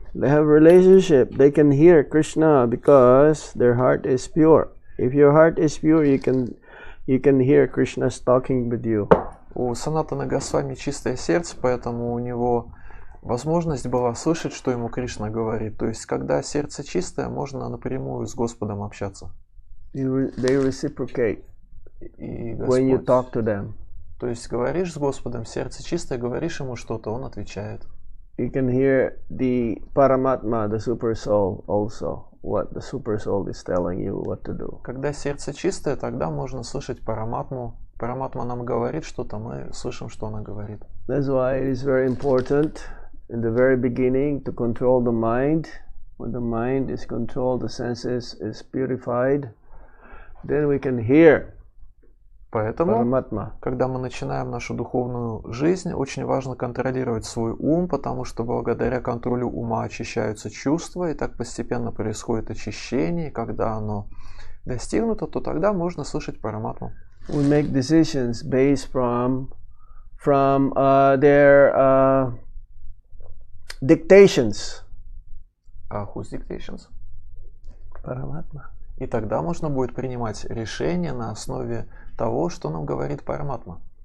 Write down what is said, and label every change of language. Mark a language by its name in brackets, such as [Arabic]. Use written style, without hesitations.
[English] They have relationship. They can hear Krishna because their heart is pure. If your heart is pure, you can hear Krishna talking with you. [Russian] У Санатана Госвами чистое сердце, поэтому у него возможность была слышать, что ему Кришна говорит. То есть, когда сердце чистое, можно напрямую с Господом общаться. [English] They reciprocate [Russian] И [English] when you [Russian] Господь, [English] talk to them. [Russian] то есть, говоришь с Господом, сердце чистое, говоришь ему что-то, он отвечает. [English] You can hear the Paramatma, the super soul, also. What the super soul is telling you what to do. [Russian] Когда сердце чистое, тогда можно слышать Параматму. Параматма нам говорит что-то, мы слышим, что она говорит. [English] That's why it is very important in the very beginning to control the mind. When the mind is controlled, the senses is purified, then we can hear [Russian] Поэтому, [English] Paramatma. [Russian] когда мы начинаем нашу духовную жизнь, очень важно контролировать свой ум, потому что благодаря контролю ума очищаются чувства, и так постепенно происходит очищение, и когда оно достигнуто, то тогда можно слышать Параматму. [English] We make decisions based from their dictations. Whose dictations? Paramatma. [Russian] И тогда можно будет принимать решения на основе того, что нам говорит Параматма.